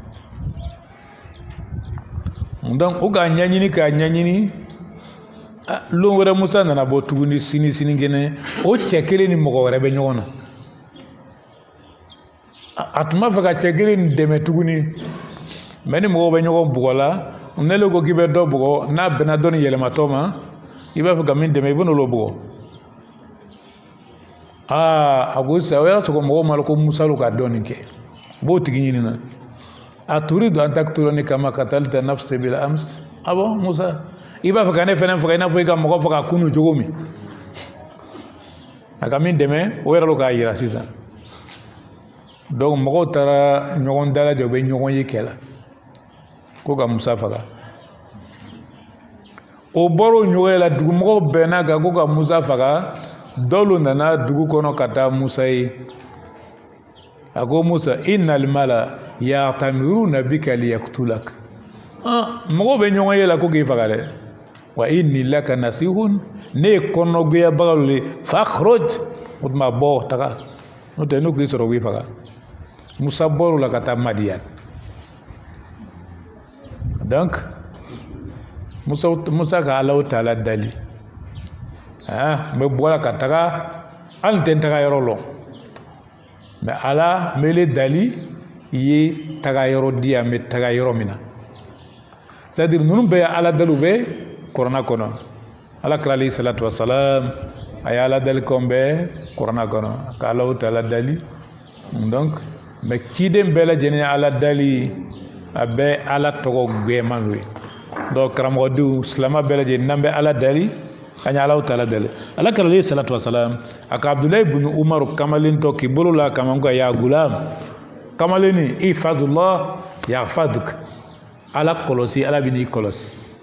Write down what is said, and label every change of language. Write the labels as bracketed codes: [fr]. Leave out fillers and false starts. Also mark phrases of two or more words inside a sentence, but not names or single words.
[bm] donc o ka ɲɛɲini lon wɛrɛ Musa nana bɔ tuguni sinikɛnɛ o cɛ kelen ni mɔgɔ wɛrɛ bɛ ɲɔgɔn na a tun b'a fɛ ka cɛ kelen nin dɛmɛ tuguni mais ni mɔgɔw bɛ ɲɔgɔn bugɔ la ne ko k'i bɛ dɔ bugɔ n'a bɛnna dɔ ni yɛlɛmatɔ ma i b'a fɛ ka min dɛmɛ i bɛ n'olu bugɔ a ko sisan o y'a sɔrɔ mɔgɔw ma ko Musa lu ka dɔ nin kɛ u b'o tigi ɲinina a [ar] تريد أن تقتلني كما قتلت نفسا بالأمس [bm] abo Musa i b'a fɛ ka ne fɛnɛ faga i n'a fɔ i ka mɔgɔ faga kunu cogo min a ka min dɛmɛ o yɛrɛ lo k'a yira sisan donc mɔgɔw taara ɲɔgɔn dalajɛ u bɛ ɲɔgɔn ye kɛlɛ ko ka Musa faga o bɔr'o ɲɔgɔn la dugumɔgɔw bɛnna kan ko ka Musa faga dɔlu nana dugu kɔnɔ ka taa Musa ye a ko Musa [ar] إن الملأ يأتمرون بك ليقتلوك [bm] mɔgɔw bɛ ɲɔgɔn ye la ko k'i faga dɛ [ar] وإني لك ناصح [bm] ne ye kɔnɔgoyabaga le fakhruj o tuma bɔ taga n'o tɛ n'u k'i sɔrɔ u b'i faga Musa bɔr'o la ka taa Madiyan donc Musa ka Alahu Taala dali n bɛ bɔra ka taga hali n tɛ n taga yɔrɔ lɔn mais Ala mele dali i ye taga yɔrɔ di yan n bɛ taga yɔrɔ min na [fr] c'est à dire [bm] ninnu bɛɛ ye Ala daliw bɛ kuranɛ kɔnɔ Ala kira [ar] عليه الصلاة والسلام [bm] a ye Ala dalikanw bɛɛ kuranɛ kɔnɔ ka Alahu Taala dali [fr] donc mais [bm] ciden bɛɛ lajɛlen ye Ala dali a bɛ Ala tɔgɔ gɛnman ye donc karamɔgɔdenw silama bɛɛ lajɛlen n'an bɛ Ala dali an ye Alahu Taala dali Ala kira [ar] عليه الصلاة والسلام [bm] a ka Abdulayi ibn Umaru kamalen tɔ k'i bolo la kama ko [ar] يا غلام [bm] kamalen [ar] احفظ الله يحفظك [bm] Ala kɔlɔsi Ala bɛ n'i kɔlɔsi